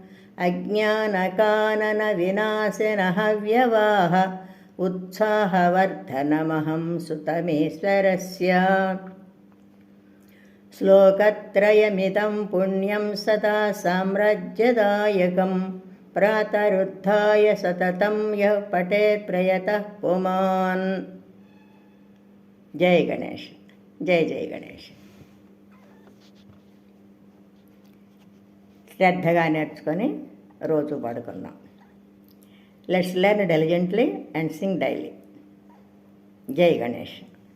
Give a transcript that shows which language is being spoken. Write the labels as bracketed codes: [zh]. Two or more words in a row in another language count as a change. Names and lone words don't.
[sa] अज्ञानकाननविनाशिनहव्यवाह उत्साहवर्धनमहं सुतमेश्वरस्य श्लोकत्रयमिदं पुण्यं सदा साम्राज्यदायकं प्रातरुत्थाय सततं यः पठेत् प्रयतः पुमान्. [te] జై గణేష్, జై జై గణేష్. శ్రద్ధగా నేర్చుకొని రోజు పాడుకుందాం. [en] Let's learn diligently and sing daily. [te] జై గణేష్.